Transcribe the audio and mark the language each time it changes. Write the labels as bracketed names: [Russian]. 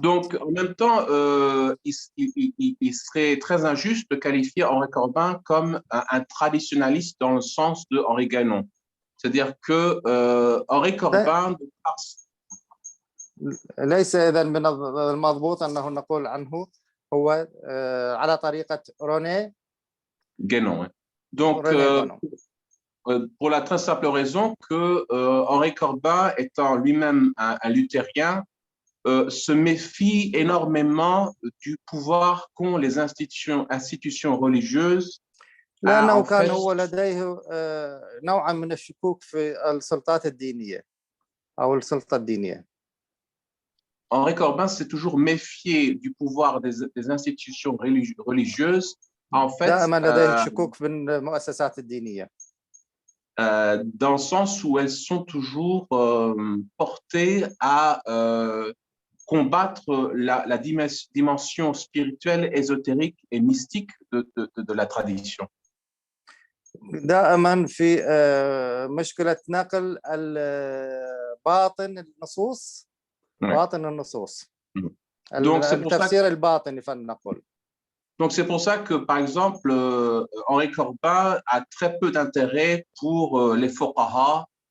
[French] Donc, en même temps, il serait très injuste de qualifier Henri Corbin comme un traditionnaliste dans le sens de Henri Guénon. C'est-à-dire que Henri Corbin... [Arabic] ليس إذن من المضبوط أنه نقول عنه هو على طريقة روني [French] Guénon. Donc, pour la très simple raison que Henri Corbin, étant lui-même un luthérien, se méfie énormément du pouvoir qu'ont les institutions religieuses. [Arabic] لأنه كان هو لديه نوعا من الشكوك في السلطات الدينية أو السلطة الدينية. [French] Henri Corbin s'est toujours méfié du pouvoir des institutions religieuses. En fait, [Arabic] دائما لديه شكوك في المؤسسات الدينية. [French] Dans le sens où elles sont toujours portées à combattre la dimension spirituelle, ésotérique et mystique de la tradition. [Arabic] دائما في مشكلة نقل الباطن النصوص. باطن النصوص. التفسير الباطني فلنقل. [French] Donc, c'est pour ça que, par exemple, Henri Corbin a très peu d'intérêt pour les fuqaha.